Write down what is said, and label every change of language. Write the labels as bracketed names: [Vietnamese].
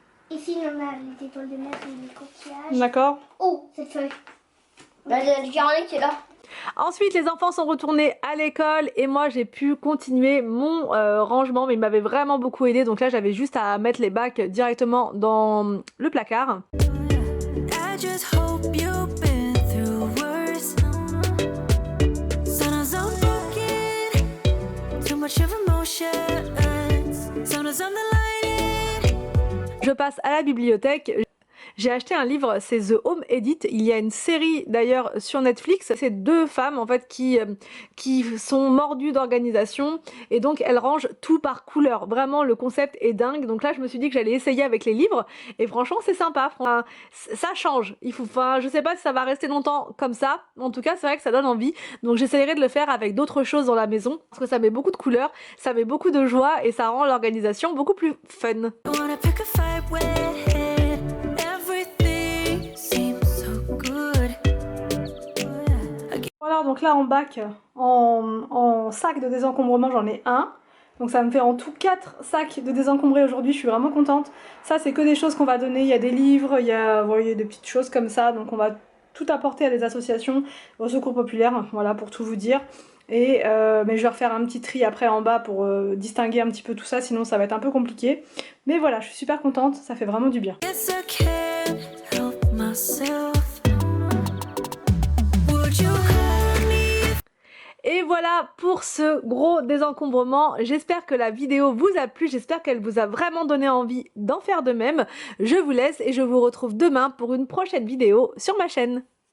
[French] Ici, on a les étoiles de mer et les coquillages. D'accord. Oh, cette feuille. Bah, il y a le carnet qui est là. Ensuite, les enfants sont retournés à l'école et moi, j'ai pu continuer mon rangement, mais il m'avait vraiment beaucoup aidé. Donc là, j'avais juste à mettre les bacs directement dans le placard. [English] I just hope you've been through worse. Sometimes I'm broken, too much of emotions. Sometimes I'm the light. [French] Je passe à la bibliothèque. J'ai acheté un livre, c'est The Home Edit. Il y a une série d'ailleurs sur Netflix. C'est deux femmes en fait qui sont mordues d'organisation et donc elles rangent tout par couleur. Vraiment le concept est dingue. Donc là je me suis dit que j'allais essayer avec les livres et franchement c'est sympa. Ça change. Enfin, je sais pas si ça va rester longtemps comme ça. En tout cas c'est vrai que ça donne envie. Donc j'essaierai de le faire avec d'autres choses dans la maison parce que ça met beaucoup de couleurs, ça met beaucoup de joie et ça rend l'organisation beaucoup plus fun. [English] Wanna pick a fight with everything seems so good. [French] Voilà, donc là en bac, en sac de désencombrement, j'en ai un. Donc ça me fait en tout 4 sacs de désencombrés aujourd'hui, je suis vraiment contente. Ça c'est que des choses qu'on va donner, il y a des livres, il y a des petites choses comme ça. Donc on va tout apporter à des associations, au secours populaire, voilà pour tout vous dire. Et mais je vais refaire un petit tri après en bas pour distinguer un petit peu tout ça, sinon ça va être un peu compliqué. Mais voilà, je suis super contente, ça fait vraiment du bien. [English] Guess I can't help myself. Would you call me? [French] Et voilà pour ce gros désencombrement. J'espère que la vidéo vous a plu, j'espère qu'elle vous a vraiment donné envie d'en faire de même. Je vous laisse et je vous retrouve demain pour une prochaine vidéo sur ma chaîne.